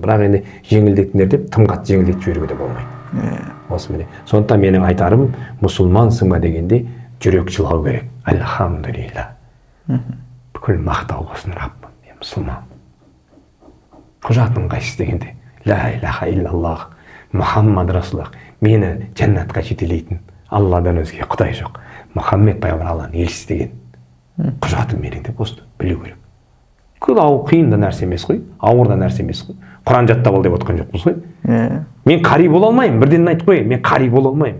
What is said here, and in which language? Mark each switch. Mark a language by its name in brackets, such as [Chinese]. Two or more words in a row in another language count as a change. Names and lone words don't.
[Kazakh] Бірақ енді жеңілдетіңдер деп тым қатты жеңілдетіп жіберуге де болмайды. Осы міне. Сондықтан менің айтарым, мұсылмансың ба дегенде жүрек жылау керек. Альхамдулилля. Бүкіл мақтау болсын Раббым, мен мұсылман. Құжатың қайсысы дегенде, [Arabic] لا إله إلا الله، محمد رسول الله, [Kazakh] мені жәннатқа жетелейтін Алладан өзге құдай жоқ. Мұхаммед пайғамбар Алланың елшісі деген құжатым менің деп осыны білу керек. Қиын да нәрсе емес қой, ауыр да нәрсе емес қой. Құран жаттап ал деп отқан жоқпыз ғой. Мен қари бола алмаймын, бірден айтып қояйын, мен қари бола алмаймын.